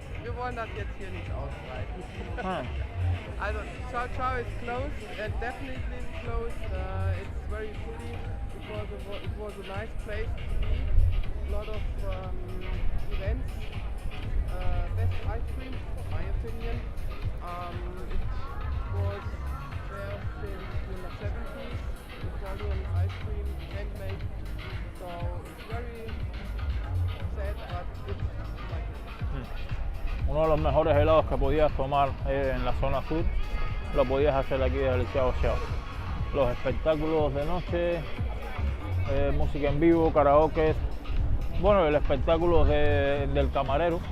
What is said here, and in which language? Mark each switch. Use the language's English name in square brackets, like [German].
[German] wir wollen das jetzt hier nicht ausbreiten. [English] Also Ciao Ciao is closed, definitely closed. It's very pretty. It was a nice place to be. A lot of events. Best ice cream, in my opinion. It was there since the 70s. Italian ice cream, handmade. So it's very sad, but it's like it. [Spanish] Uno de los mejores helados que podías tomar en la zona sur, lo podías hacer aquí desde el Xiao Xiao. Los espectáculos de noche, música en vivo, karaoke. Bueno, el espectáculo del camarero.